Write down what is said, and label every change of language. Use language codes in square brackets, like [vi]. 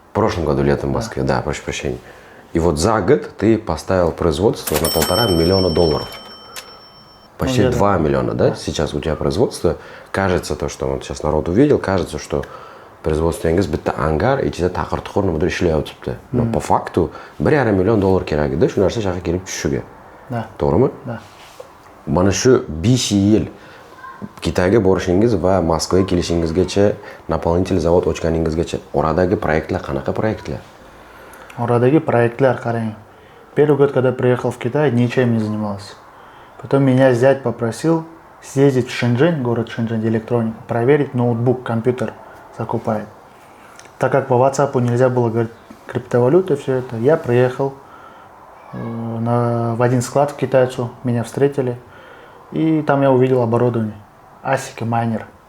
[ru] В прошлом году летом в Москве, да, прошу прощения. И вот за год ты поставил производство на $1,5 миллиона. Почти 2 миллиона, да? Сейчас у тебя производство. Кажется, то, что вот сейчас народ увидел, кажется, что производство [uz] bitta ангар ichida taqir-tuqir nimadir ishlayotibdi. [ru] Но по факту $1,5 миллион [uz] kerak edi shu narsa shaharga kelib tushishiga. [ru] Да. [uz] To'g'rimi? [ru] Да. [uz] Mana shu 5 yil Kitayga borishingiz va Moskvaga kelishingizgacha, naполнитель zavod ochganingizgacha oradagi proyektlar qanaqa proyektlar? Орадagi проектlar qarang. [ru] Первый год, когда приехал в Китай, ничем не занимался. Потом меня зять попросил съездить в Шэньчжэнь, город Шэньчжэнь, электронику, проверить ноутбук, компьютер закупает. Так как по WhatsApp нельзя было говорить криптовалюты, все это, я приехал в один склад к китайцу, меня встретили, и там я увидел оборудование, ASIC майнер.